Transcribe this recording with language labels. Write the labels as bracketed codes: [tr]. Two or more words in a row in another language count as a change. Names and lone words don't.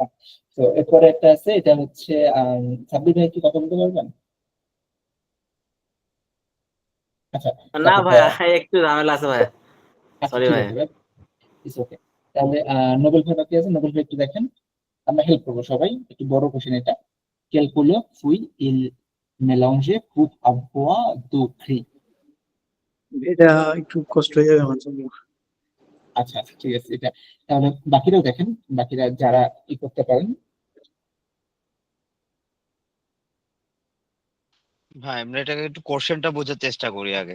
[bn] তো এরপরে একটা আছে, এটা হচ্ছে সাব্বির ভাই কি কথা বলতে পারবেন? আচ্ছা না তারপর ভাইয়া, একটু ঝামেলা আছে ভাইয়া। আচ্ছা Sorry ঠিক ভাই। আছে ভাই, [en] it's okay. [bn] তাহলে নোবেল ভাই বাকি আছে, নোবেল ভাই একটু দেখেন, আমরা হেল্প করবো সবাই, একটু বড় কোশ্চেন এটা। [fr] Quelle couleur puis il mélangeait pour avoir du gris? [bn] এটা একটু কষ্ট হয়ে যাবে আমার জন্য। আচ্ছা আচ্ছা ঠিক আছে, এটা তাহলে বাকিরাও দেখেন, বাকিরা যারা ই করতে পারেন। ভাই আমরা এটাকে একটু কোশ্চেনটা বোঝার চেষ্টা করি আগে,